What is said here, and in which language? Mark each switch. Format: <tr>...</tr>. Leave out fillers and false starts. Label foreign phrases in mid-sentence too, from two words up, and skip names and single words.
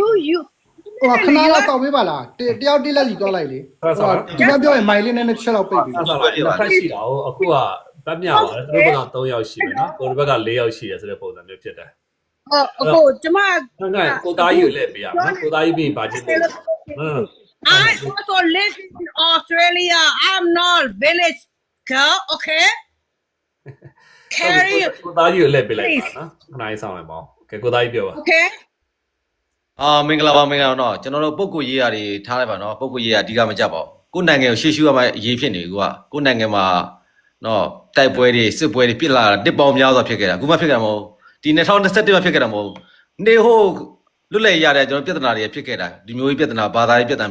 <my>ဟိုခဏလောက်တောက်ပေးပါလားတယောက်တိလက်စီတော့လိုက်လေ ဆက်ဆက် ဒီမှာပြောရင်မိုင်လေးနဲ့တစ်ချက်လောက်ပိတ်ပြီ ဆက်ဆက်လိုက်တစ်ဖက်ရှိတာကိုအခုကဗတ်မြောက်ပါတယ်သူတို့ကတော့3ယောက်ရှိတယ်နော်ကိုယ်ဘက်က4ယောက်ရှိတယ်ဆိုတဲ့ပုံစံမျိုးဖြစ်တယ် အခုကျွန်မ ဟုတ်ကဲ့ကိုသားကြီးကိုလည်းပေးရမယ်နော်ကိုသားကြီးပြီးဘာချင်းလဲဟုတ်</my> <en>I also live in Australia. I'm not village girl, okay?</en> <my>Carry, ကိုသားကြီးကိုလည်းပေးလိုက်ပါနော်ခဏလေးဆောင်လိုက်ပါဦးကဲကိုသားကြီးပြောပါ okay? မင်္ဂလာပါနော်ကျွန်တော်တို့ပုဂ္ဂိုလ်ရေးရာတွေထားလိုက်ပါနော်ပုဂ္ဂိုလ်ရေးရာအဓိကမကြပါဘူးကိုယ်နိုင်ငံကိုရှေ့ရှုရမယ့်အရေးဖြစ်နေကူကကိုယ်နိုင်ငံမှာနော်တိုက်ပွဲတွေစစ်ပွဲတွေပြစ်လာတာတစ်ပေါင်းများစွာဖြစ်ခဲ့တာအခုမှဖြစ်ခဲ့တာမဟုတ်ဒီ2021မှာဖြစ်ခဲ့တာမဟုတ်နေဟိုလွတ်လပ်ရတဲ့ကျွန်တော်ပြဿနာတွေဖြစ်ခဲ့တာဒီမျိုးကြီးပြဿနာဘာသာရေးပြဿနာ</my>